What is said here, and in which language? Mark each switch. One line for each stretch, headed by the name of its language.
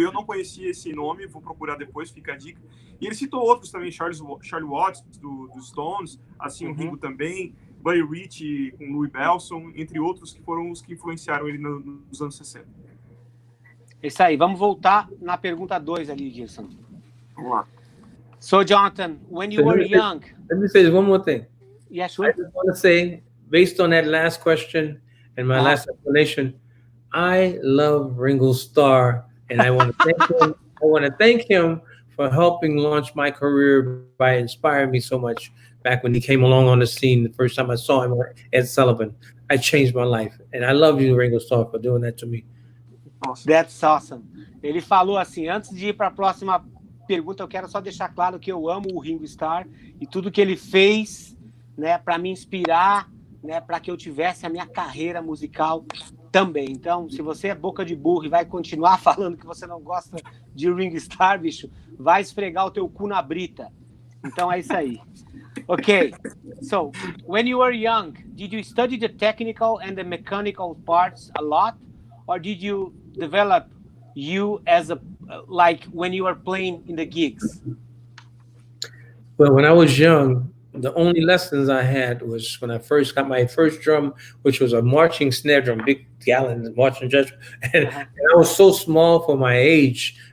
Portuguese: Eu não conhecia esse nome, vou procurar depois, fica a dica. E ele citou outros também, Charlie Watts, do Stones, assim, o Ringo também, Buddy Rich com Louis Bellson, entre outros que foram os que influenciaram ele nos anos 60. Isso aí, vamos voltar na pergunta 2 ali, Gilson. Vamos lá.
English: So, Jonathan, when you were young... Let me say one more thing. Yeah, sure. I just want to say, based on that last question and my last explanation, I love Ringo Starr, and I want to thank him. I want to thank him for helping launch my career by inspiring me so much. Back when he came along on the scene, the first time I saw him, Ed Sullivan, I changed my life. And I love you, Ringo Starr, for doing that to me. Awesome. That's awesome.
Portuguese: Ele falou assim, antes de ir para a próxima pergunta, eu quero só deixar claro que eu amo o Ringo Starr e tudo que ele fez, né, para me inspirar, né, para que eu tivesse a minha carreira musical também. Então, se você é boca de burro e vai continuar falando que você não gosta de Ringo Starr, bicho, vai esfregar o teu cu na brita. Então é isso aí.
English: Okay, so when you were young, did you study the technical and the mechanical parts a lot, or did you develop you as like when you were playing in the gigs? Well, when I was young, the only lessons I had was when I first got my first drum, which was a marching snare drum, big gallon marching drum, and I was so small for my age.